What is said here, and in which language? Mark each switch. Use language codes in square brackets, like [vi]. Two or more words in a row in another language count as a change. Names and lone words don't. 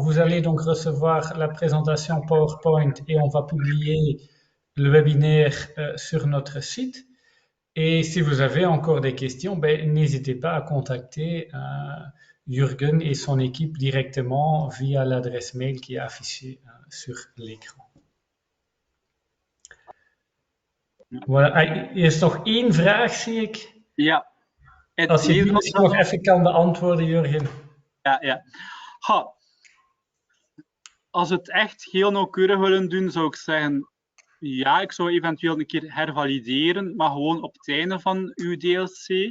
[fr] Vous allez donc recevoir la présentation PowerPoint et on va publier le webinaire sur notre site. Et si vous avez encore des questions, n'hésitez pas à contacter Jürgen et son équipe directement via l'adresse mail qui est affichée sur l'écran. Voilà. [nl] Er is nog één vraag, zie ik. Ja. Als je die misschien nog even kan beantwoorden, Jurgen. Ja. Als we het echt heel nauwkeurig willen doen, zou ik zeggen, ja, ik zou eventueel een keer hervalideren, maar gewoon op het einde van uw DLC.